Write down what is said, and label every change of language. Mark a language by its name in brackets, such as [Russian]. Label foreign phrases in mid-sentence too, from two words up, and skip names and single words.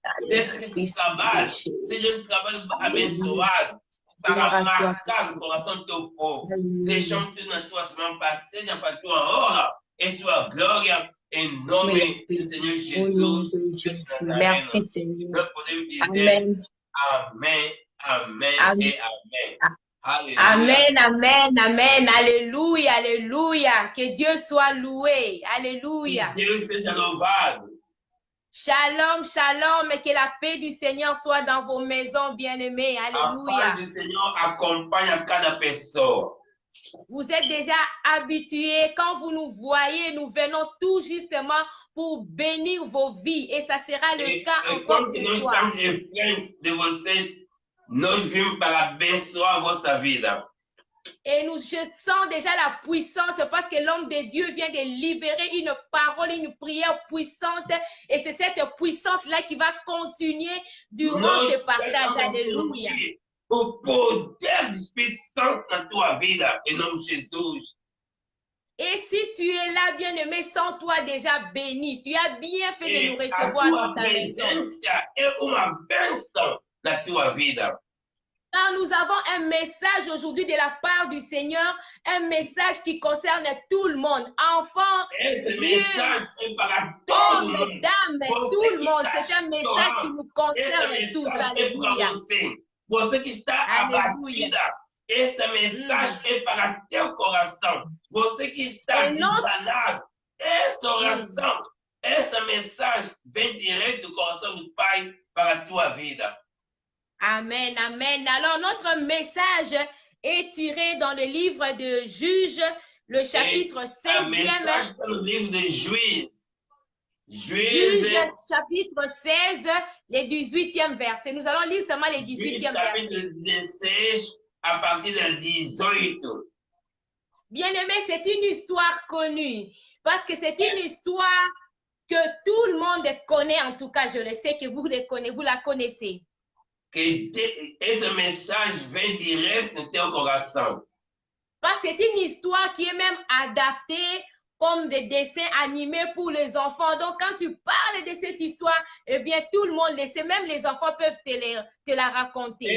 [Portuguese] Deixa que esse trabalho seja um trabalho abençoado para marcar o coração do teu povo. Deixamos tudo nas tuas mãos, Pai, seja para a tua honra e sua glória, em nome do Senhor Jesus. [French] Merci, Seigneur. [Portuguese] Nós podemos dizer amém, amém e amém. [French] Alléluia. Amen, amen, amen. Alléluia, alléluia. Que Dieu soit loué. Alléluia. [Portuguese] Que Deus seja louvado. [Hebrew] Shalom, shalom. [French] Et que la paix du Seigneur soit dans vos maisons, bien-aimés. Alléluia. [Portuguese] A paz do Senhor acompanha cada pessoa. [French] Vous êtes déjà habitués. Quand vous nous voyez, nous venons tout justement pour bénir vos vies. Et ça sera le cas encore ce soir. [Portuguese] Nós estamos reféns de vocês. Nós vimos para abençoar a vossa vida. [French] Et je sens déjà la puissance parce que l'homme de Dieu vient de libérer une parole, une prière puissante. Et c'est cette puissance-là qui va continuer durant ce partage. Alléluia. [Portuguese] O poder do Espírito Santo na tua vida, em nome de Jesus. [French] Et si tu es là, bien-aimé, sans toi déjà béni, tu as bien fait de nous recevoir dans ta maison. [Portuguese] É uma bênção na tua vida. [French] Car nous avons un message aujourd'hui de la part du Seigneur, un message qui concerne tout le monde, enfants, hommes, dames, tout le monde. C'est un message qui nous concerne tous. Alléluia. [Portuguese] Você que está abatida, essa mensagem é para teu coração. Você que está desanimado, essa oração, essa mensagem vem direto do coração do Pai para a tua vida. Amen, amen. [French] Alors, notre message est tiré dans le livre de Juges, le chapitre 16e. Le livre de Juges. Juges, chapitre 16, le 18e verset. Nous allons lire seulement le 18e verset. Chapitre 16, à partir du 18. Bien-aimé, c'est une histoire connue. Parce que c'est une histoire que tout le monde connaît. En tout cas, je le sais que vous la connaissez. [Portuguese] Que esse message vem direct no teu coração. [French] Parce que c'est une histoire qui est même adaptée comme des dessins animés pour les enfants. Donc, quand tu parles de cette histoire, eh bien, tout le monde le sait. Même les enfants peuvent te la raconter.